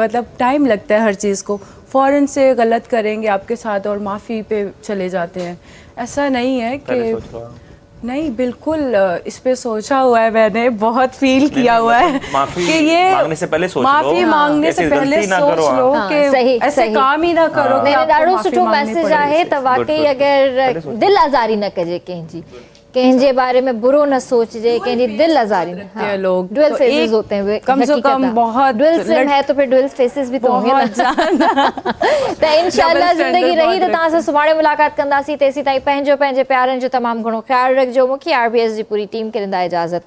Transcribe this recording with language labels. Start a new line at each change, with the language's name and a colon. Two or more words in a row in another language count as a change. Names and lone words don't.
Hindi: मतलब टाइम लगता है हर चीज़ को। फ़ौरन से गलत करेंगे आपके साथ और माफ़ी पे चले जाते हैं। ऐसा नहीं है कि नहीं, बिल्कुल इस पे सोचा हुआ है मैंने, बहुत फील किया हुआ है कि ये मांगने से पहले सोच लो, माफ़ी मांगने से पहले सोच लो कि ऐसे काम ही ना करो।
Sindhi: मेरे ॾाढो सुठो मैसेज आहे त वाकई अगर दिल आज़ारी न कजे कंहिंजी, कंहिंजे बारे में बुरो न सोचजे, कंहिंजी दिल आज़ारी न।
Hindi: हाँ, लोग
English: dual faces
Hindi: होते हैं, कम से कम बहुत
English: dual SIM
Hindi: है तो फिर
English: dual faces
Hindi: भी तो होंगे ना। तो इंशाल्लाह ज़िंदगी रही तो
Sindhi: तव्हां सां सुभाणे मुलाक़ात कंदासीं। तेसीं ताईं पंहिंजे प्यारनि जो तमामु घणो ख़्यालु रखिजो। मूंखे RBS जी पूरी टीम खे ॾींदा इजाज़त।